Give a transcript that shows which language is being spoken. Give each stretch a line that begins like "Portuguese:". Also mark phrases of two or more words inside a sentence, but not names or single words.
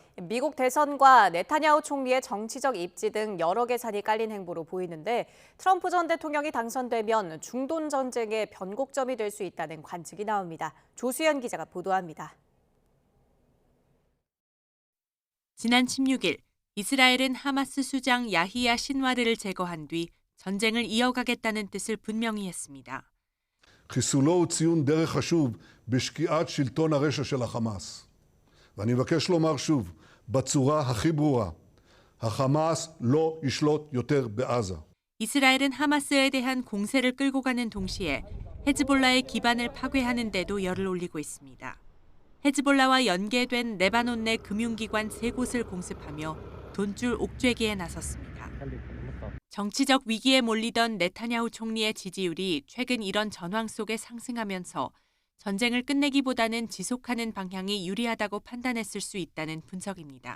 Korean: 미국 대선과 네타냐후 총리의 정치적 입지 등 여러 계산이 깔린 행보로 보이는데 트럼프 전 대통령이 당선되면 중동 전쟁의 변곡점이 될 수 있다는 관측이 나옵니다. 조수연 기자가 보도합니다. 지난 16일 이스라엘은 하마스 수장 야히야 신와르를 제거한 뒤 전쟁을 이어가겠다는 뜻을 분명히 했습니다.
Hebrew: חיסולו הוא ציון דרך חשוב בשקיעת שלטון הרשע של החמאס. ואני מבקש לומר שוב, בצורה הכי ברורה, החמאס לא ישלוט יותר בעזה.
Korean: 이스라엘은 하마스에 대한 공세를 끌고 가는 동시에 헤즈볼라의 기반을 파괴하는 데도 열을 올리고 있습니다. 헤즈볼라와 연계된 레바논 내 금융기관 3곳을 공습하며 돈줄 옥죄기에 나섰습니다. 정치적 위기에 몰리던 네타냐후 총리의 지지율이 최근 이런 전황 속에 상승하면서 전쟁을 끝내기보다는 지속하는 방향이 유리하다고 판단했을 수 있다는 분석입니다.